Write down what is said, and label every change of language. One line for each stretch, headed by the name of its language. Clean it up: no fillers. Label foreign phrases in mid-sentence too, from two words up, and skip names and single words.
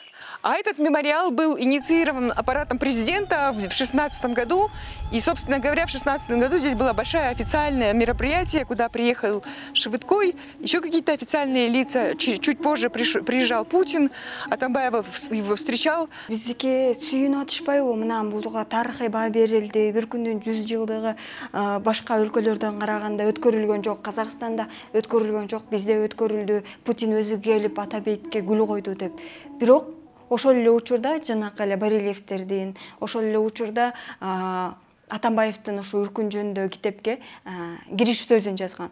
Russian: А этот мемориал был инициирован аппаратом президента в 2016 году. И, собственно говоря, в 2016 году здесь было большое официальное мероприятие, куда приехал Шевыткой, еще какие-то официальные лица. Чуть позже приезжал Путин, Атамбаев его встречал.
Kyrgyz: Биздики сүйүнүп атышпайбы? Мына булга тарыхый баа берилди. Бир күндүн 100 жылдыгы башка өлкөлөрдөн караганда өткөрүлгөн жок. Казакстанда өткөрүлгөн жок, бизде өткөрүлдү. Путин өзү келип Атабекке гүл койду деп. Бирок ошол эле учурда жанакы эле барельефтердин, ошол эле учурда Атамбаевдин ошо үркүн жөнүндөгү китепке кириш сөзүн жазган.